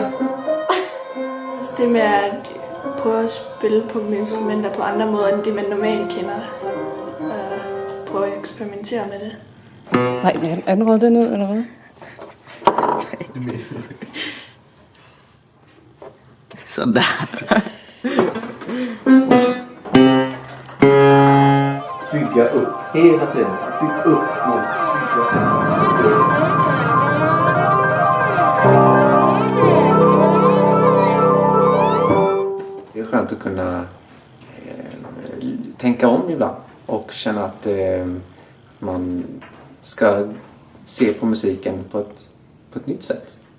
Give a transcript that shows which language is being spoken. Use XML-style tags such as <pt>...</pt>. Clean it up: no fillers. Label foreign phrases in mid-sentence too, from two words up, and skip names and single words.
<da>Altså det med at prøve at spille på instrumenter på andre måder, end det man normalt kender. Prøve at eksperimentere med det. Nej, er den røget den ud, eller hvad? Sådan der.</da> <sv>Bygga upp hela tiden. Bygg upp mot Det är skönt att kunna tänka om ibland och känna att man ska se på musiken på ett nytt sätt.</sv>